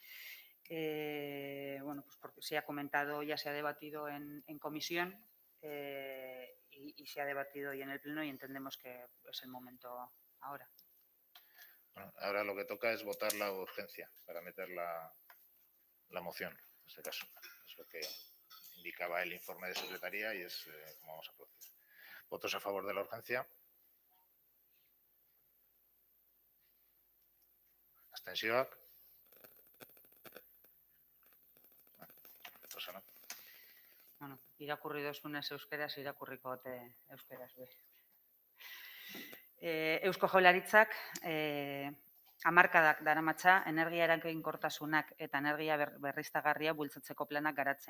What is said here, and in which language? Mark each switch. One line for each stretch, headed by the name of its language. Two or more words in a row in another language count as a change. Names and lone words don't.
Spanish: Bueno, pues porque se ha comentado, ya se ha debatido en comisión y se ha debatido hoy en el pleno y entendemos que es el momento ahora. Bueno, ahora lo que toca es votar la urgencia para meter la moción, en este caso. Es lo que indicaba el informe de secretaría y es como vamos a proceder. ¿Votos a favor de la urgencia? ¿Abstencióak? Rosana.
Basque: Bueno, irakurri dozunez euskeraz, irakurriko dute euskeraz. Eusko Jaurlaritzak hamarkadak daramatza energia eraginkortasunak eta energia berriztagarria bultzatzeko planak garatzen.